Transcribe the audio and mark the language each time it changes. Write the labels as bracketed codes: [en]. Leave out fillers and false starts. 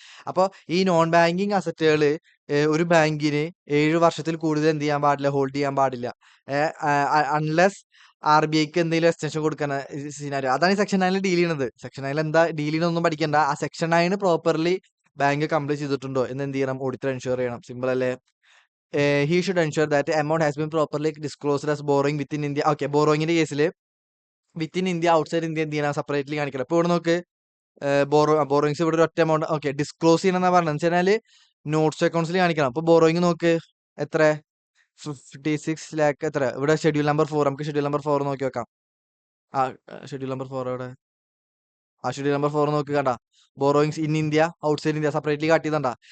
[ml] അപ്പൊ ഈ non banking അസറ്റുകൾ ഒരു ബാങ്കിന് 7 വർഷത്തിൽ കൂടുതൽ എന്ത് ചെയ്യാൻ പാടില്ല, ഹോൾഡ് ചെയ്യാൻ പാടില്ല. അൺലെസ് RBIക്ക് എന്തെങ്കിലും എക്സ്റ്റൻഷൻ കൊടുക്കാൻ സിനാരിയോ. അതാണ് ഈ സെക്ഷൻ 9 ഡീൽ ചെയ്യുന്നത്. സെക്ഷൻ 9 എന്താ ഡീൽ ചെയ്യുന്നൊന്നും പഠിക്കണ്ട. ആ സെക്ഷൻ 9 പ്രോപ്പർലി ബാങ്ക് കംപ്ലീറ്റ് ചെയ്തിട്ടുണ്ടോ എന്ന് എന്ത് ചെയ്യണം, ഓഡിറ്റർ എൻഷുർ ചെയ്യണം. സിമ്പിൾ അല്ലേ? [en] He should ensure that amount has been properly disclosed as borrowing within India. [ml] Okay, ബോറോയിങ്ങിന്റെ കേസിൽ വിത്തിൻ ഇന്ത്യ ഔട്ട്സൈഡ് ഇന്ത്യ എന്ത് ചെയ്യണം, സെപ്പറേറ്റ്ലി കാണിക്കണം. ഇപ്പൊ ഇവിടെ നോക്ക്, ബോറോയിങ്സ് ഇവിടെ ഒരു ഒറ്റ എമൗണ്ട്. ഓക്കെ, ഡിസ്ക്ലോസ് ചെയ്യണം എന്നാ പറഞ്ഞത്. വെച്ചാൽ നോട്ട്സ് അക്കൗണ്ട്സിൽ കാണിക്കണം. അപ്പൊ ബോറോയിങ് നോക്ക് എത്ര, 56 lakh. എത്ര ഇവിടെ ഷെഡ്യൂൾ നമ്പർ 4. നമുക്ക് ഷെഡ്യൂൾ നമ്പർ 4 നോക്കി വെക്കാം. ആ ഷെഡ്യൂൾ നമ്പർ 4 ഇവിടെ, ആ ഷെഡ്യൂൾ നമ്പർ 4 നോക്കി കണ്ട, borrowings in India outside India separately കാട്ടിയതണ്ട.